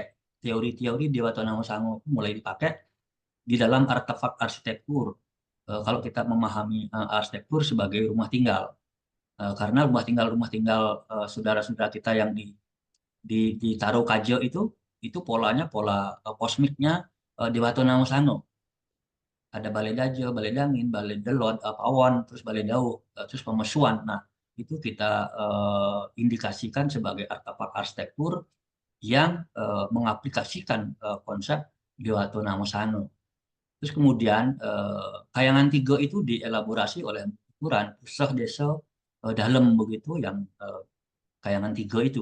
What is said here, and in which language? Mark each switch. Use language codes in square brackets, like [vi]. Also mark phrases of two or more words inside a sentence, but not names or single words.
[id] Teori-teori Dewatonamo Sango itu mulai dipakai di dalam artefak arsitektur. Kalau kita memahami arsitektur sebagai rumah tinggal. Karena rumah tinggal saudara-saudara kita yang di Taro Kajo itu polanya pola kosmiknya Dewatonamo Sango. Ada Balai Dajo, Balai Dangin, Balai Delot, Pawon, terus Balai Dauh, terus Pemesuan. Nah, itu kita indikasikan sebagai artefak arsitektur yang mengaplikasikan konsep Dewatonamo Sango. Terus kemudian Kayangan 3 itu dielaborasi oleh ukuran pusat desa dalam begitu yang Kayangan 3 itu.